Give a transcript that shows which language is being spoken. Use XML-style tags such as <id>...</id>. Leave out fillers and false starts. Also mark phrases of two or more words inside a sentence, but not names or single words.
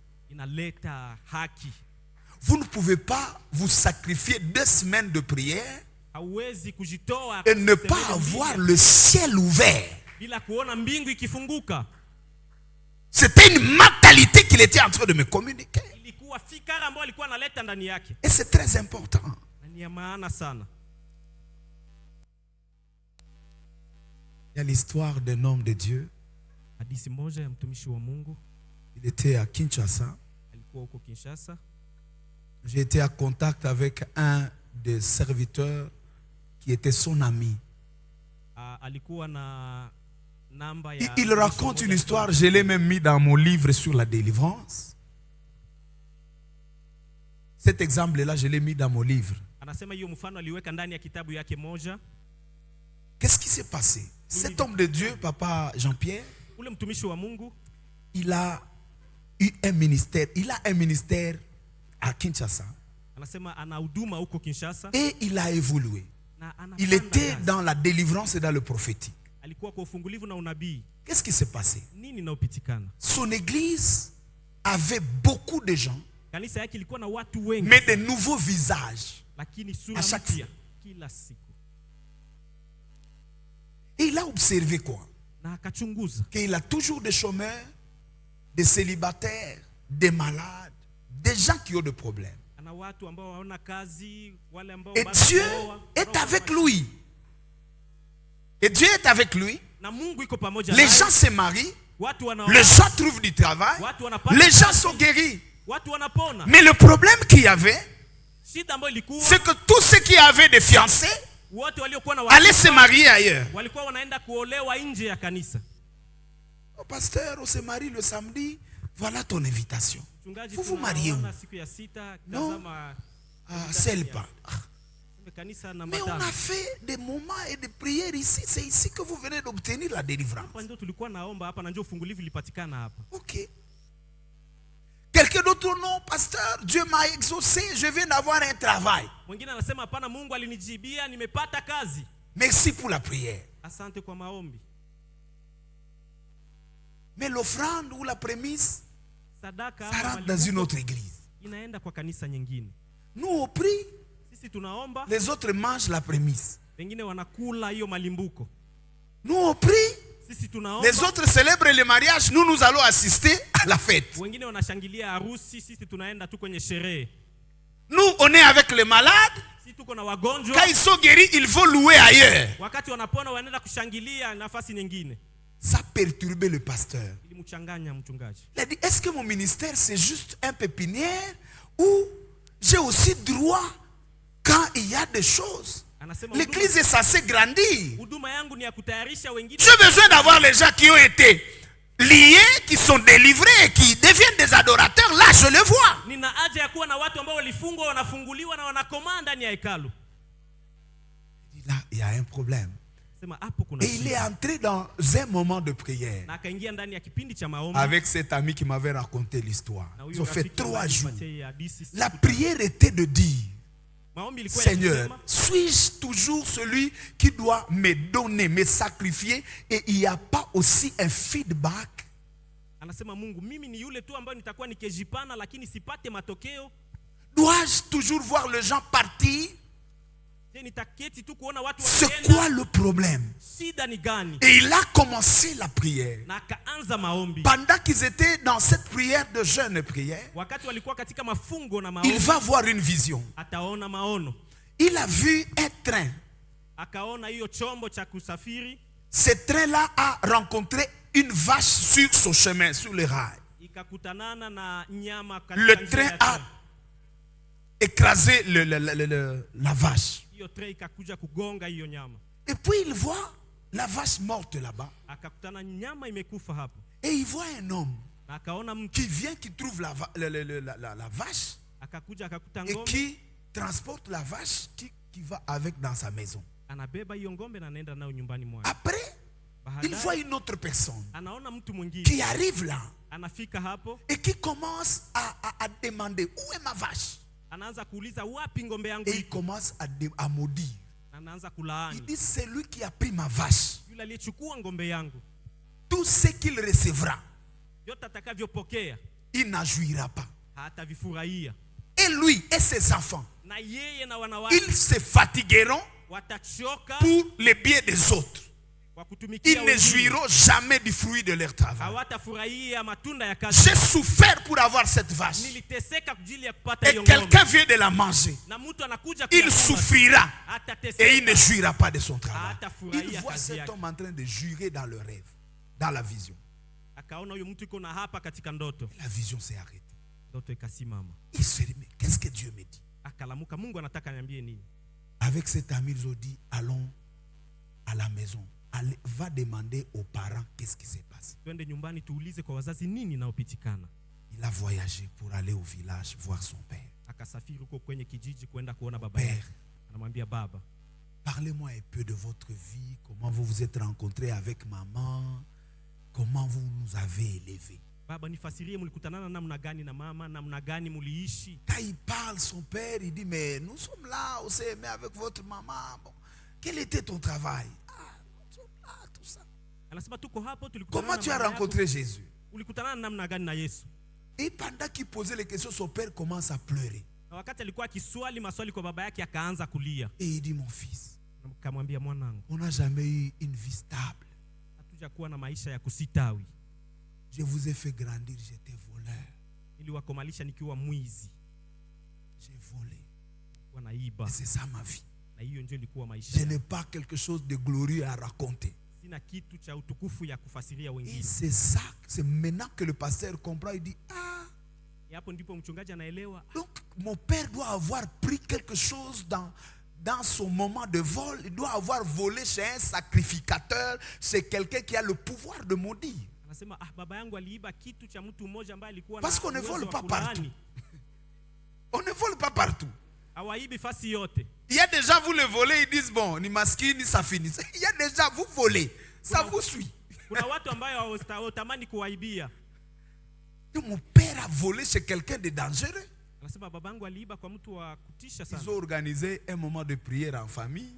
<fr>Vous ne pouvez pas vous sacrifier 2 semaines de prière et ne pas avoir le ciel ouvert. C'était une mentalité qu'il était en train de me communiquer.</fr> <sw>kuwa fikara ambayo alikuwa analeta ndani yake.</sw> <fr>Et c'est très important.</fr> <sw>Ni ya maana sana.</sw> <fr>Il y a l'histoire d'un homme de Dieu.</fr> <sw>Hadithi moja ya mtumishi wa Mungu.</sw> <fr>Il était à Kinshasa.</fr> <sw>Alikuwa huko Kinshasa.</sw> <fr>J'ai été en contact avec un des serviteurs qui était son ami.</fr> <sw>Alikuwa na namba</sw> <fr>Il,</fr> <sw>ya</sw> <fr>il raconte une histoire, je l'ai même mis dans mon livre sur la délivrance. Cet exemple-là, je l'ai mis dans mon livre.</fr> <sw>Anasema hiyo mfano aliweka ndani ya kitabu yake moja.</sw> <fr>Qu'est-ce qui s'est passé? Cet homme de Dieu, Papa Jean-Pierre,</fr> <sw>Ule mtumishi wa Mungu</sw> <fr>il a eu un ministère. Il a un ministère à Kinshasa.</fr> <sw>anasema ana huduma huko Kinshasa.</sw> <fr>Et il a évolué.</fr> <sw>Na</sw> <fr>Il était dans la délivrance et dans le prophétique.</fr> <sw>alikuwa kwa ufungulivu na unabii.</sw> <fr>Qu'est-ce qui s'est passé?</fr> <sw>Nini inaopitikana?</sw> <fr>Son église avait beaucoup de gens,</fr> <sw>Kanisa yake ilikuwa na watu wengi,</sw> <fr>mais de nouveaux visages.</fr> <sw>lakini sura</sw> <fr>À chaque</fr> <sw>mpya kila siku.</sw> <fr>Et il a observé quoi?</fr> <sw>Na akachunguza</sw> <fr>Qu'il a toujours des chômeurs, des célibataires, des malades, des gens qui ont des problèmes.</fr> <sw>ana watu ambao hawana kazi, wale ambao</sw> <fr>Et</fr> <sw>bado</sw> <fr>Dieu</fr> <sw>hawaoa,</sw> <fr>est avec lui. Et Dieu est avec lui.</fr> <sw>na Mungu iko pamoja</sw> <fr>Les</fr> <sw>naye.</sw> <fr>gens se marient.</fr> <sw>Watu wanaoa,</sw> <fr>Les gens trouvent du travail.</fr> <sw>watu wanapata</sw> <fr>Les gens</fr> <sw>kazi,</sw> <fr>sont guéris.</fr> <sw>watu wanapona.</sw> <fr>Mais le problème qu'il y avait,</fr> <sw>Shida ambayo ilikuwa</sw> <fr>c'est que tous ceux qui avaient des fiancés</fr> <sw>wote waliokuwa na</sw> <fr>allaient se</fr> <sw>watu</sw> <fr>marier ailleurs.</fr> <sw>walikuwa wanaenda kuolewa nje ya kanisa.</sw> <fr>Oh, pasteur, on se marie le samedi. Voilà ton invitation.</fr> <sw>Mchungaji,</sw> <fr>Vous vous mariez où?</fr> <sw>tunaona siku ya sita,</sw> <fr>Non.</fr> <sw>tazama</sw> <fr>Ah, c'est pas.</fr> <sw>kanisa na</sw> <fr>Mais on</fr> <sw>matano.</sw> <fr>a fait des moments et des prières ici. C'est ici que vous venez d'obtenir la délivrance.</fr> <sw>Hapa ndio tulikuwa naomba hapa na ndio ufungulivu ilipatikana hapa. Ok.</sw> <fr>Quelqu'un d'autre, non, pasteur, Dieu m'a exaucé, je viens d'avoir un travail.</fr> <sw>Mwingine anasema hapana, Mungu alinijibia, nimepata kazi.</sw> <fr>Merci pour la prière.</fr> <sw>Asante kwa maombi.</sw> <fr>Mais l'offrande ou la prémisse,</fr> <sw>Sadaka</sw> <fr>ça</fr> <sw>ama</sw> <fr>rentre dans une autre église.</fr> <sw>inaenda kwa kanisa nyingine.</sw> <fr>Nous, on prie,</fr> <sw>Sisi tunaomba,</sw> <fr>les autres mangent la prémisse.</fr> <sw>wengine wanakula hiyo malimbuko.</sw> <fr>Nous, on prie,</fr> <sw>Sisi tunaomba,</sw> <fr>les autres célèbrent le mariage, nous allons assister à la fête.</fr> <sw>wengine wanashangilia harusi, sisi tunaenda tu kwenye sherehe.</sw> <fr>Nous, on est avec les malades.</fr> <sw>Sisi tuko na wagonjwa,</sw> <fr>Quand ils sont guéris, ils vont louer ailleurs.</fr> <sw>wakati wanapona wanaenda kushangilia nafasi nyingine.</sw> <fr>Ça perturbait le pasteur.</fr> <sw>Ilimchanganya mchungaji.</sw> <fr>Il a dit, est-ce que mon ministère, c'est juste un pépinière ou j'ai aussi droit quand il y a des choses?</fr> <sw>Anasema</sw> <fr>L'église est censée grandir.</fr> <sw>huduma yangu ni ya kutayarisha wengine.</sw> <fr>J'ai besoin d'avoir les gens qui ont été liés, qui sont délivrés, qui deviennent des adorateurs. Là, je le vois.</fr> <sw>Nina haja ya kuwa na watu ambao walifungwa, wanafunguliwa na wanakomaa ndani ya hekalu.</sw> <fr>Là, il y a un problème.</fr> <sw>Sema hapo kuna</sw> <fr>Et il est</fr> <sw>shida.</sw> <fr>entré dans un moment de prière</fr> <sw>Na akaingia ndani ya kipindi cha maombi.</sw> <fr>avec cet ami qui m'avait raconté l'histoire.</fr> <sw>Na</sw> <fr>Ils</fr> <sw>huyo</sw> <fr>ont fait</fr> <sw>rafiki</sw> <fr>3 jours.</fr> <sw>alinipatia hii hadithi siku</sw> <fr>La</fr> <sw>tatu.</sw> <fr>prière était de dire,</fr> <sw>Maombi ilikuwa</sw> <fr>Seigneur,</fr> <sw>yakisema,</sw> <fr>suis-je toujours celui qui doit me donner, me sacrifier, et il n'y a pas aussi un feedback?</fr> <sw>anasema Mungu, mimi ni yule tu ambaye nitakuwa nikijipana lakini sipate matokeo.</sw> <fr>Dois-je toujours voir les gens partir?</fr> <sw>Je, nitaketi tu kuona watu</sw> <fr>C'est</fr> <sw>wakienda?</sw> <fr>quoi le problème?</fr> <sw>Shida ni gani?</sw> <fr>Et il a commencé la prière.</fr> <sw>Na akaanza maombi.</sw> <fr>Pendant qu'ils étaient dans cette prière de jeûne et prière,</fr> <sw>Wakati walikuwa katika mafungo na</sw> <fr>il</fr> <sw>maombi,</sw> <fr>va voir une vision.</fr> <sw>ataona maono.</sw> <fr>Il a vu un train.</fr> <sw>Akaona hiyo chombo cha kusafiri,</sw> <fr>Ce train-là a rencontré une vache sur son chemin, sur les rails.</fr> <sw>ikakutanana na nyama katika</sw> <fr>Le</fr> <sw>njia</sw> <fr>train</fr> <sw>ya</sw> <fr>a</fr> <sw>treni.</sw> <fr>écrasé la vache.</fr> <sw>Hiyo train ikakuja kugonga hiyo nyama.</sw> <fr>Et puis il voit la vache morte là-bas.</fr> <sw>Akakutana nyama imekufa hapo.</sw> <fr>Et il voit un homme</fr> <sw>Na akaona mtu,</sw> <fr>qui vient, qui trouve la vache</fr> <sw>akakuja akakuta</sw> <fr>et</fr> <sw>ngombe,</sw> <fr>qui transporte la vache qui va avec dans sa maison.</fr> <sw>anabeba hiyo ngombe na anaenda nayo nyumbani mwake.</sw> <fr>Après, il</fr> <sw>Baadaye</sw> <fr>voit une autre personne</fr> <sw>anaona mtu mwingine</sw> <fr>qui arrive là</fr> <sw>anafika hapo,</sw> <fr>et qui commence à demander où est ma vache.</fr> <sw>anaanza kuuliza wapi ngombe yangu</sw> <fr>Et il</fr> <sw>iko,</sw> <fr>commence à maudire.</fr> <sw>anaanza</sw> <fr>Il</fr> <sw>kulaani</sw> <fr>dit, c'est lui qui a pris ma vache.</fr> <sw>yule aliyechukua ngombe yangu.</sw> <fr>Tout ce qu'il recevra,</fr> <sw>Yote atakavyopokea</sw> <fr>il n'en jouira pas.</fr> <sw>hatavifurahia,</sw> <fr>Et lui et ses enfants,</fr> <sw>na yeye na wanawake</sw> <fr>ils se fatigueront</fr> <sw>watachoka</sw> <fr>pour les biens des autres. Ils ne jouiront jamais du fruit de leur travail.</fr> <sw>hawatafurahia matunda ya kazi.</sw> <fr>J'ai souffert pour avoir cette vache.</fr> <sw>Niliteseka kwa ajili ya kupata</sw> <fr>Et</fr> <sw>hiyo ng'ombe.</sw> <fr>quelqu'un vient de la manger.</fr> <sw>Na mtu anakuja</sw> <fr>Il</fr> <sw>kuyakula,</sw> <fr>souffrira</fr> <sw>atateseka,</sw> <fr>et il ne jouira pas de son travail.</fr> <sw>hatafurahia</sw> <fr>Il voit</fr> <sw>kazi</sw> <fr>cet</fr> <sw>yake.</sw> <fr>homme en train de jurer dans le rêve, dans la vision.</fr> <sw>Akaona huyo mtu iko na hapa katika ndoto.</sw> <fr>La vision s'est arrêtée.</fr> <sw>Ndoto ikasimama.</sw> <fr>Il se dit, mais qu'est-ce que Dieu me dit?</fr> <sw>Akalamuka, Mungu anataka niambie nini?</sw> <fr>Avec cet ami, ils ont dit, allons à la maison. Allez, va demander aux parents qu'est-ce qui s'est passé.</fr> <sw>Twende nyumbani tuulize kwa wazazi nini naopitikana.</sw> <fr>Il a voyagé pour aller au village voir son père.</fr> <sw>Akasafiri huko kwenye kijiji kwenda kuona baba</sw> <fr>Père,</fr> <sw>yake. Anamwambia, baba,</sw> <fr>parlez-moi un peu de votre vie, comment vous vous êtes rencontrés avec maman, comment vous nous avez élevés.</fr> <sw>baba nifasirie mlikutanana namna gani na mama, namna gani muliishi.</sw> <fr>Quand il parle, son père, il dit, mais nous sommes là, on s'est aimé avec votre maman. Bon, quel était ton travail? Ah, nous sommes là, tout ça.</fr> <sw>Anasema tuko hapo tulikutana.</sw> <fr>Comment tu as rencontré Jésus?</fr> <sw>Ulikutana namna gani na Yesu?</sw> <fr>Et pendant qu'il posait les questions, son père commence à pleurer.</fr> <sw>Na wakati alikuwa akiswali maswali kwa baba yake akaanza kulia.</sw> <fr>Et il dit, mon fils,</fr> <sw>Akamwambia, mwanangu,</sw> <fr>on n'a jamais eu une vie stable.</fr> <sw>hatuja kuwa na maisha ya kusitawi.</sw> <fr>Je vous ai fait grandir, j'étais voleur.</fr> <sw>Niliwakomalisha nikiwa mwizi,</sw> <fr>J'ai volé.</fr> <sw>wanaiba.</sw> <fr>Et c'est ça ma vie.</fr> <sw>Na hiyo ndio ilikuwa maisha.</sw> <fr>Je n'ai pas quelque chose de glorieux à raconter.</fr> <sw>Sina kitu cha utukufu ya kufasiria</sw> <fr>Et</fr> <sw>wengine.</sw> <fr>c'est ça, c'est maintenant que le pasteur comprend, il dit, ah,</fr> <sw>Hapo ndipo mchungaji anaelewa.</sw> <fr>donc mon père doit avoir pris quelque chose dans son moment de vol. Il doit avoir volé chez un sacrificateur, chez quelqu'un qui a le pouvoir de maudire.</fr> <sw>Anasema, baba yangu aliiba kitu cha mtu mmoja ambaye alikuwa na</sw> <fr>Parce qu'on ne</fr> <sw>uwezo</sw> <fr>vole</fr> <sw>wa</sw> <fr>pas</fr> <sw>kulaani.</sw> <fr>partout. On ne vole pas partout.</fr> <sw>Hawaibi fasi yote.</sw> <fr>Il y a déjà, vous le volez, ils disent, bon,</fr> <sw>ni maskini,</sw> <fr>ça finit. Il y a déjà, vous volez, ça vous suit.</fr> <sw>Kuna watu ambao hawatamani kuwaibia.</sw> <fr>Donc, mon père a volé chez quelqu'un de dangereux.</fr> <sw>Anasema babangu aliiba kwa mtu wa kutisha</sw> <fr>Ils</fr> <sw>sana.</sw> <fr>ont organisé un moment de prière en famille,</fr>